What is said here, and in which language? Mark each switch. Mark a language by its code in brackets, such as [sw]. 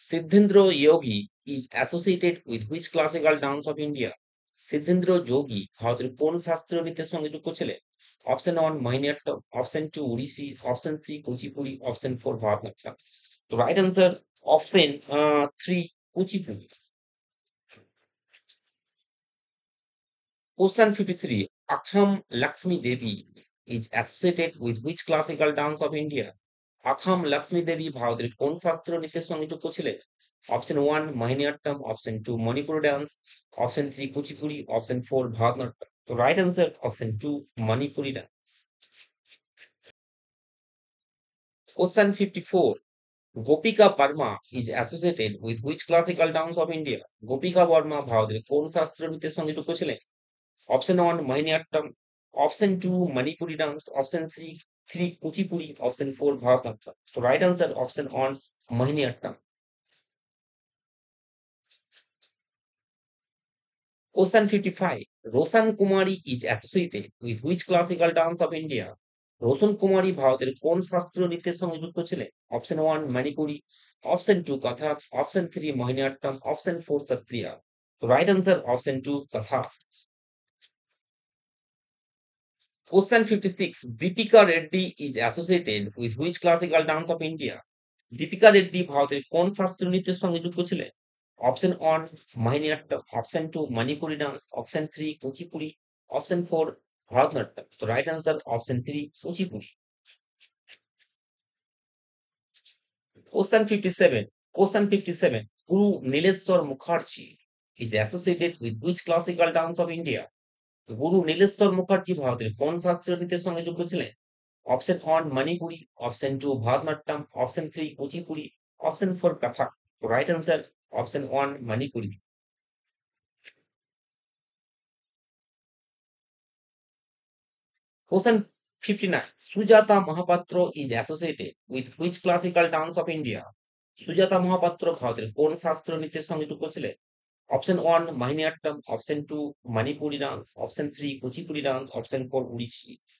[en] Siddhendra Yogi is associated with which classical dance of India? [bn] সিদ্ধেন্দ্র যোগী ভারতের কোন শাস্ত্রীয় নৃত্যের সঙ্গে যুক্ত ছিলেন? [en] Option one Mohiniattam, option two Odissi, option three Kuchipudi, option four Bharatanatyam. তো right answer option three Kuchipudi. Question 53. Akham Lakshmi Devi is associated with which classical dance of India? [bn] আখাম Lakshmi দেবী ভারতের কোন শাস্ত্রীয় নৃত্যের সঙ্গে যুক্ত ছিলেন? [en] Option one Mohiniattam, option two Manipur dance, option three Kuchipudi, option four Bharatanatyam. তো right answer option two Manipuri dance. Question 54. Gopika Parma is associated with which classical dance of India? Gopika Varma [bn] ভারতের কোন শাস্ত্রীয় নৃত্যের সঙ্গে যুক্ত ছিলেন? [en] Option one Mohiniattam, option two Manipuri dance, option three Kuchipudi, option four Bharatanatyam. তো right answer option one Mohiniattam. Question 55. Roshan Kumari is associated with which classical dance of India? [bn] Roshan কুমারী ভারতের কোন শাস্ত্রীয় নৃত্যের সঙ্গে যুক্ত ছিলেন? অপশন 1 মণিপুরী, অপশন 2 কথাক, option 3 Mohiniyattam, option 4 Sattriya. [en] Right answer option 2 Kathak. Question 56. Deepika Reddy is associated with which classical dance of India? [bn] Deepika Reddy ভারতের কোন শাস্ত্রীয় নৃত্যের সঙ্গে যুক্ত ছিলেন? Option 1 Mohiniyattam, option 2 Manipuri dance, option 3 Kuchipudi, option 4 Bharatanatyam. [en] তো right answer option 3 Kuchipudi. Question 57. Question 57. Guru Nileshwar Mukherjee is associated with which classical dance of India? [bn] গুরু নীলেশ্বর মুখার্জি ভারতের কোন শাস্ত্রীয় নৃত্যের সঙ্গে যুক্ত ছিলেন? [en] Option 1 Manipuri, option 2 Bharatanatyam, option 3 Kuchipudi, option 4 Kathak. Right answer option 1 Manipuri. Question 59. Sujata Mahapatra is associated with which classical dance of India? [bn] Sujata Mahapatra ভারতের কোন শাস্ত্রীয় নৃত্যের সঙ্গে যুক্ত ছিলেন? Option 1 Mohiniyattam, option 2 Manipuri dance, option 3 Kuchipudi dance, option 4 উড়িষ্যি।